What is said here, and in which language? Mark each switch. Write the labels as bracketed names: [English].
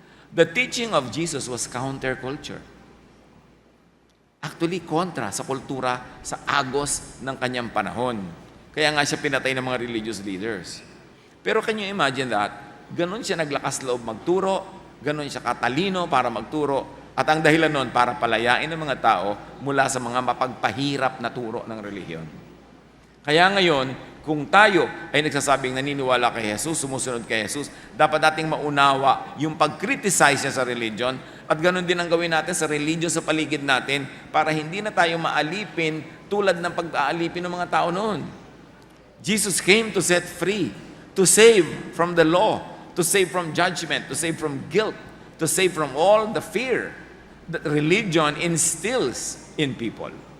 [English] The teaching of Jesus was counterculture. [Filipino] Actually, kontra sa kultura, sa agos ng kanyang panahon. Kaya nga siya pinatay ng mga religious leaders. [English] Pero can you imagine that? [Filipino] Ganon siya naglakas loob magturo, ganon siya katalino para magturo, at ang dahilan nun para palayain ng mga tao mula sa mga mapagpahirap na turo ng relihiyon. Kaya ngayon, kung tayo ay nagsasabing naniniwala kay Jesus, sumusunod kay Jesus, dapat nating maunawa yung pag-criticize niya sa religion at ganon din ang gawin natin sa religion sa paligid natin para hindi na tayo maalipin tulad ng pag-aalipin ng mga tao noon. [English] Jesus came to set free, to save from the law, to save from judgment, to save from guilt, to save from all the fear that religion instills in people.